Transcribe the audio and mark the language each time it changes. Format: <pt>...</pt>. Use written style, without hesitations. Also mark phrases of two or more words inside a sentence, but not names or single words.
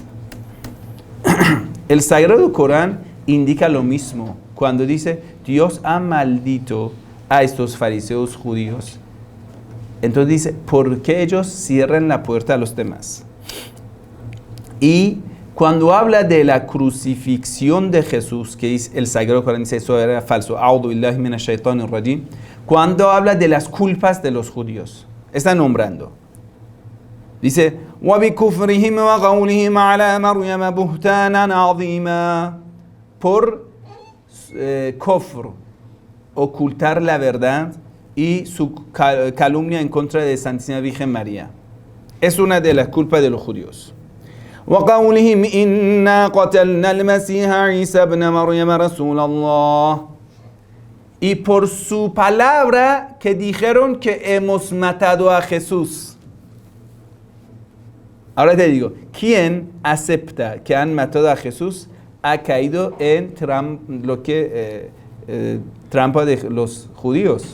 <es>El Sagrado Corán indica lo mismo cuando dice Dios ha maldito a estos fariseos judíos. Entonces dice, ¿por qué ellos cierran la puerta a los demás? Y cuando habla de la crucifixión de Jesús, que es el Sagrado Corán dice eso era falso,</es> <ar>أعوذ بالله من الشيطان الرجيم,</ar> <es>cuando habla de las culpas de los judíos, está nombrando. Dice,</es> <ar>وَبِكُفْرِهِمْ وَقَوْلِهِمْ عَلَى مَرْيَمَ بُهْتَانًا عَظِيمًا,</ar> <es>por kufr, ocultar la verdad, y su calumnia en contra de Santísima Virgen María. Es una de las culpas de los judíos.</es> <ar>وَقَوْلِهِمْ إِنَّا قَتَلْنَا الْمَسِيحَ عِيسَى ابْنَ مَرْيَمَ رَسُولَ اللَّهِ,</ar> <es>y por su palabra que dijeron que hemos matado a Jesús. Ahora te digo, ¿quién acepta que han matado a Jesús? Ha caído en trampa de los judíos.</es>